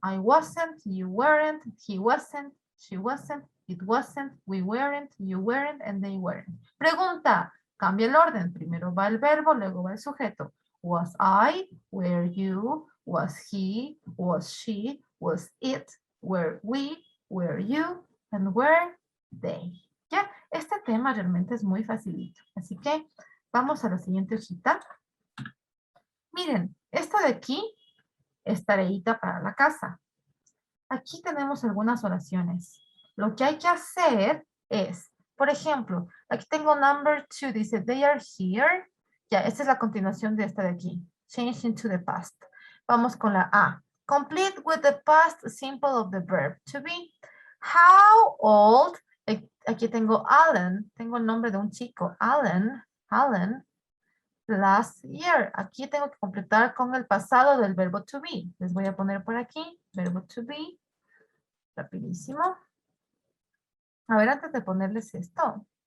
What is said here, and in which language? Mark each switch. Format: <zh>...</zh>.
<en>I wasn't, you weren't, he wasn't, she wasn't, it wasn't, we weren't, you weren't, and they weren't.</en> <es>Pregunta, cambia el orden. Primero va el verbo, luego va el sujeto.</es> <en>Was I, were you, was he, was she, was it, were we, were you, and were they.</en> <es>¿Ya? Este tema realmente es muy facilito. Así que vamos a la siguiente hojita. Miren, esta de aquí es tareita para la casa. Aquí tenemos algunas oraciones. Lo que hay que hacer es, por ejemplo, aquí tengo number 2, dice,</es> <en>they are here.</en> <es>Ya, esta es la continuación de esta de aquí.</es> <en>Change into the past.</en> <es>Vamos con la A.</es> <en>Complete with the past simple of the verb to be. How old?</en> <es>Aquí tengo Alan. Tengo el nombre de un chico. Alan.</es> <en>Last year.</en> <es>Aquí tengo que completar con el pasado del verbo to be. Les voy a poner por aquí, verbo to be. Rapidísimo. A ver, antes de ponerles esto.</es>